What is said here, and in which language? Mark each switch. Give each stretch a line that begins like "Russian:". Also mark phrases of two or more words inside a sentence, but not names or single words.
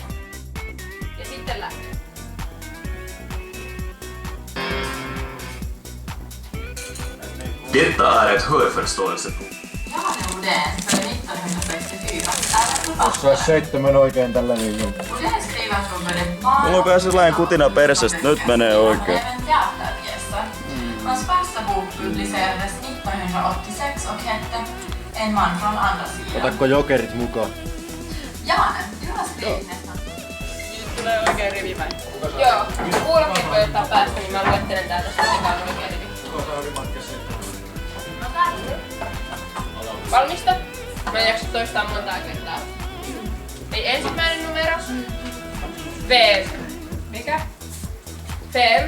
Finnish: Ja sitten lähtee.
Swedish: Detta är ett hörförståelseprov. Jag gjorde en för 1964.
Finnish: Osaa 7 oikein tällä viikolla.
Swedish: Och den skriver från
Finnish: Mulla on kai sellainen kutina persestä, nyt menee oikein.
Swedish: Hans första bok publicerades 1986 och hette En man från andra sidan.
Finnish: Otatko jokerit mukaan?
Swedish: Janen, du har skrivit nästan.
Finnish: Tulee oikein rivi vai? Joo, kuulokkeet voi ottaa päästä, niin mä luettelen täältä sitten, mikä on oikein rivi. Valmista? Mä en jaksa toistaa montaa kertaa. Eli ensimmäinen numero. V. Mikä? Fem.